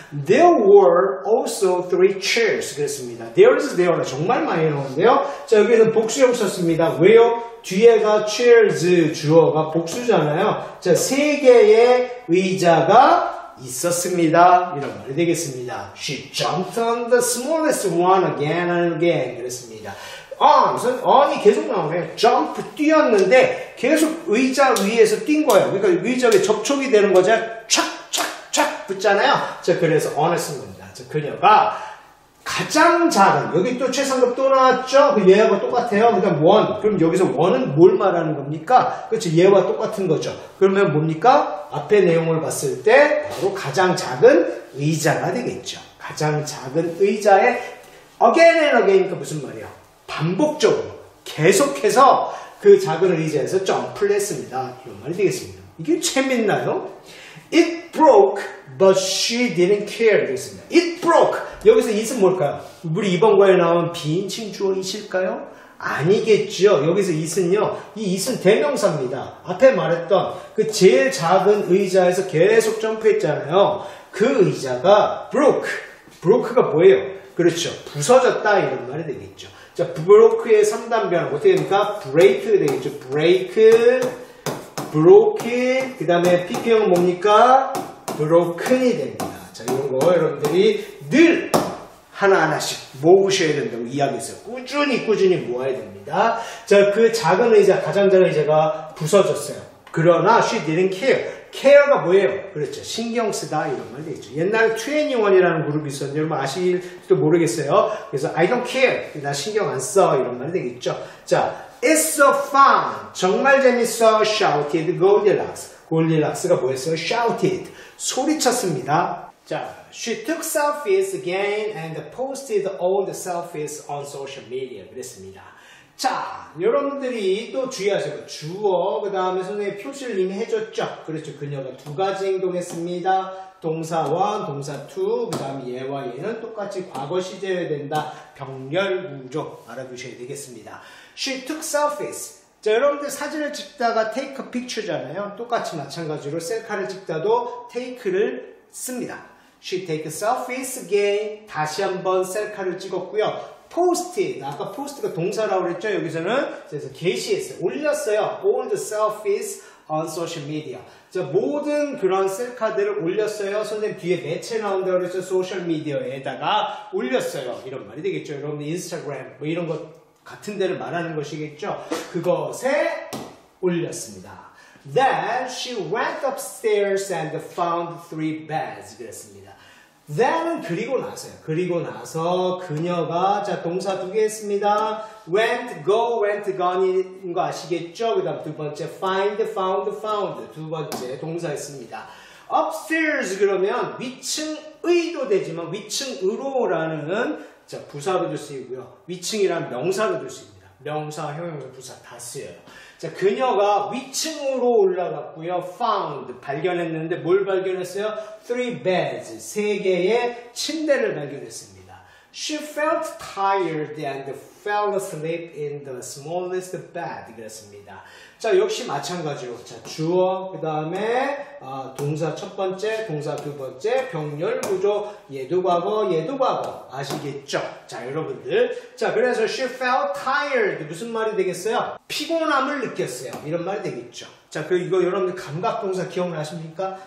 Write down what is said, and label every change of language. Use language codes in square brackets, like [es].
[en] There were also 3 chairs. [ko] 그랬습니다. there's 정말 많이 나오는데요. 자, 여기는 복수형 썼습니다. 왜요? 뒤에가 chairs 주어가 복수잖아요. 자, 3개의 의자가 있었습니다. 이런 말이 되겠습니다. [en] She jumped on the smallest one again and again. [ko] 그랬습니다. on이 계속 나오네요. jump, 뛰었는데 계속 의자 위에서 뛴 거예요. 그러니까 의자 위에 접촉이 되는 거죠. 촥 붙잖아요. 자, 그래서 on을 쓴 겁니다. 자, 그녀가 가장 작은, 여기 또 최상급 또 나왔죠? 그 얘하고 똑같아요. 그다음 원. 그럼 여기서 원은 뭘 말하는 겁니까? 그렇죠. 얘와 똑같은 거죠. 그러면 뭡니까? 앞에 내용을 봤을 때 바로 가장 작은 의자가 되겠죠. 가장 작은 의자에 [en] again and again [ko] 이니까 무슨 말이야? 반복적으로 계속해서 그 작은 의자에서 점프를 했습니다. 이런 말이 되겠습니다. 이게 재밌나요? [en] It broke, but she didn't care. [ko] 되겠습니다. It broke. 여기서 it은 뭘까요? 우리 이번 거에 나온 비인칭 주어이실까요? 아니겠죠. 여기서 it은요. 이 it은 대명사입니다. 앞에 말했던 그 제일 작은 의자에서 계속 점프했잖아요. 그 의자가 broke가 뭐예요? 그렇죠. 부서졌다 이런 말이 되겠죠. 자, broke의 3단변 어떻게 됩니까? break 되겠죠. break, broke, 그 다음에 pp형은 뭡니까? broken이 됩니다. 자, 이런 거 여러분들이 늘 하나하나씩 모으셔야 된다고 이야기했어요. 꾸준히 모아야 됩니다. 자, 그 작은 의자, 가장 작은 의자가 부서졌어요. 그러나 [en] she didn't care. [ko] care가 뭐예요? 그렇죠. 신경 쓰다 이런 말 되겠죠. 옛날에 21이라는 그룹이 있었는데 여러분 아실지도 모르겠어요. 그래서 [en] I don't care. [ko] 나 신경 안 써. 이런 말이 되겠죠. 자, [en] it's so fun. [ko] 정말 재밌어. [en] shouted Goldilocks. [ko] 골디락스가 뭐였어요? shouted. 소리쳤습니다. [en] 자, she took selfies again and posted all the selfies on social media. [ko] 그랬습니다. 자, 여러분들이 또 주의하세요. 주어, 그 다음에 선생님이 표시를 이미 해줬죠. 그렇죠. 그녀가 2가지 행동했습니다. 동사 1, 동사 2, 그 다음에 얘와 얘는 똑같이 과거 시제여야 된다. 병렬 구조 알아두셔야 되겠습니다. [en] She took selfies. [ko] 자, 여러분들 사진을 찍다가 take a picture잖아요. 똑같이 마찬가지로 셀카를 찍다도 take를 씁니다. [en] She take selfies again. [ko] 다시 한번 셀카를 찍었고요. [en] posted. [ko] 아까 post가 동사라고 그랬죠? 여기서는 그래서 게시했어요. 올렸어요. [en] all the selfies on social media. [ko] 자, 모든 그런 셀카들을 올렸어요. 선생님 뒤에 매체 나온다고 그랬죠? 소셜 미디어에다가 올렸어요. 이런 말이 되겠죠? 여러분들 인스타그램 뭐 이런 것 같은 데를 말하는 것이겠죠? 그것에 올렸습니다. [en] Then she went upstairs and found 3 beds. [ko] 그랬습니다. then은 그리고 나서요. 그리고 나서 그녀가 자 동사 2개 했습니다. went, go, went, gone인 거 아시겠죠? 그 다음 2번째 find, found, found 2번째 동사 했습니다. upstairs 그러면 위층의도 되지만 위층으로라는 자 부사로도 쓰이고요. 위층이란 명사로도 쓰입니다. 명사, 형용사, 부사 다 쓰여요. 자, 그녀가 위층으로 올라갔고요. found, 발견했는데 뭘 발견했어요? 3 beds, 3개의 침대를 발견했습니다. [en] She felt tired and fell asleep in the smallest bed. [ko] 그랬습니다. 자, 역시 마찬가지로 자 주어, 그 다음에 동사 첫 번째, 동사 두 번째, 병렬 구조, 얘도 과거, 얘도 과거 아시겠죠? 자, 여러분들. 자, 그래서 [en] she felt tired [ko] 무슨 말이 되겠어요? 피곤함을 느꼈어요. 이런 말이 되겠죠. 자, 그 이거 여러분들 감각동사 기억나십니까?